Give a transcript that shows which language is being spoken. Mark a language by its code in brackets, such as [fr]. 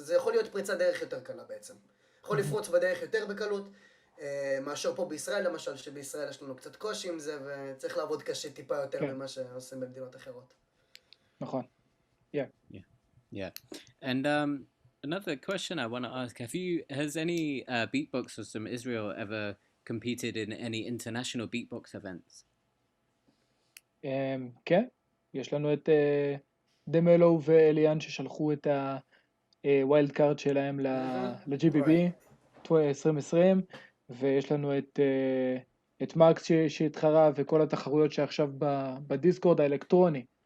[he] זה יכול להיות פריצה דרך יותר קלה בעצם. יכול לפרוץ בדרך יותר בקלות, מאשר פה בישראל למשל, שבישראל יש לנו קצת קושי עם זה, וצריך לעבוד קשה טיפה יותר ממה שעושים במדינות אחרות. נכון. [en] Yeah. Yeah. And another question I want to ask, has any beatboxers from Israel ever competed in any international beatbox events? [he] כן, יש לנו את דמלו ואליאן ששלחו את הווילד קארד שלהם ל-GBB 2020, ויש לנו את מקס שהתחרה, וכל התחרויות שעכשיו בדיסקורד האלקטרוני.